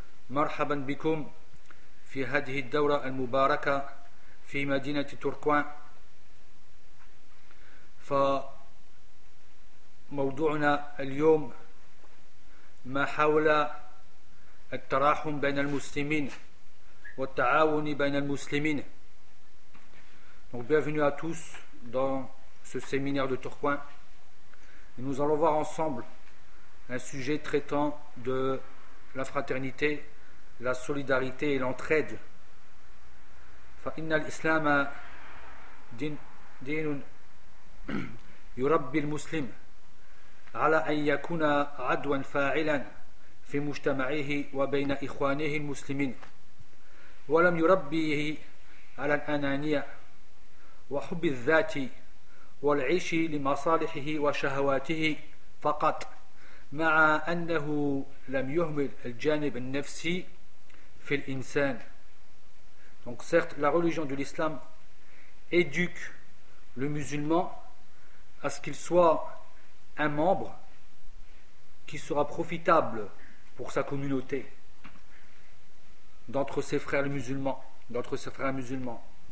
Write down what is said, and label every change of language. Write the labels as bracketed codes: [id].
[ar] مرحبا بكم في هذه الدورة المباركة في مدينة تركوان فموضوعنا اليوم ما حول التراحم بين المسلمين والتعاون بين المسلمين [fr] Donc bienvenue à tous dans ce séminaire de Tourcoing. Et nous allons voir ensemble un sujet traitant de la fraternité, la solidarité et l'entraide. [ar] فإن الإسلام دين يربي المسلم على أن يكون عدوا فاعلا في مجتمعه وبين إخوانه المسلمين ولم يربيه على الأنانية وحب الذات والعيش لمصالحه وشهواته فقط مع أنه لم يهمل الجانب النفسي في الإنسان. [fr] Donc certes, la religion de l'islam éduque le musulman à ce qu'il soit un membre qui sera profitable pour sa communauté d'entre ses frères musulmans, d'entre ses frères musulmans.